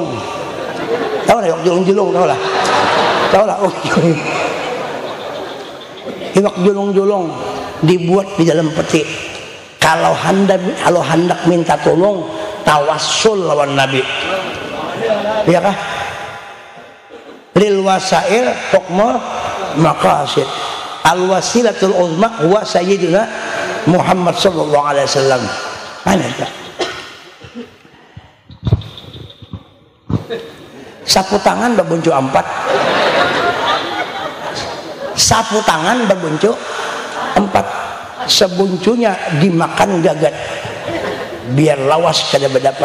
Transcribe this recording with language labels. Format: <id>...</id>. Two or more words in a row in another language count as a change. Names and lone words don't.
<bjn>Tahu lah iwak julung-julung tahu lah. Oh, iwak julung-julung dibuat di dalam peti. Kalau hendak minta tolong tawassul lawan Nabi. Iya kah?</bjn> <ar>للوسائل حكم المقاصد. الوسيلة العظمى هو سيدنا محمد صلى الله عليه وسلم.</ar> <bjn>Sapu tangan berbuncu 4. Sapu tangan berbuncu 4. Sebuncunya dimakan gagat. Biar lawas kada berdapat.</bjn>